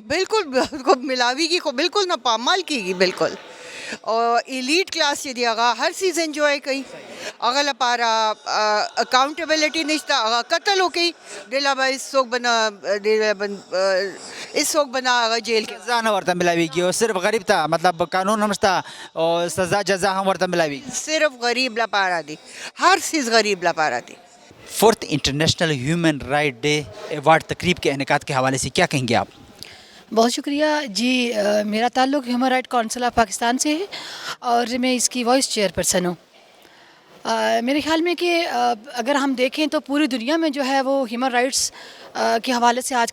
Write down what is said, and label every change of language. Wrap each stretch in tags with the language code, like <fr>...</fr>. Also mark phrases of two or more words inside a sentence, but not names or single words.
<ps>بالکل ملاویږي خو بالکل نه پامال کیږي بالکل او</ps> <en>elite class</en> <ps>چې دی هغه هر چیز انجوای کوي هغه لپاره اکاؤنټیبلټي نشته هغه قتل وکړي دې له به هېڅوک به نه هغه جیل کې سزا نه ورته ملاویږي او صرف غریب ته مطلب قانون هم شته او سزا جزا هم ورته ملاویږي صرف غریب لپاره دی ہر چیز غریب لپاره دی</ps> <en>Fourth International Human Right Day Award</en> <ur>تقریب کے انعقاد کے حوالے سے کیا کہیں گے آپ؟ بہت شکریہ جی میرا تعلق ہیومن رائٹ کونسل آف پاکستان سے ہے اور میں اس کی</ur> <en>vice chair person</en> <ur>ہوں میرے خیال میں کہ اگر ہم دیکھیں تو پوری دنیا میں جو ہے وہ</ur> <en>human rights</en> <ur>کے حوالے سے آج</ur>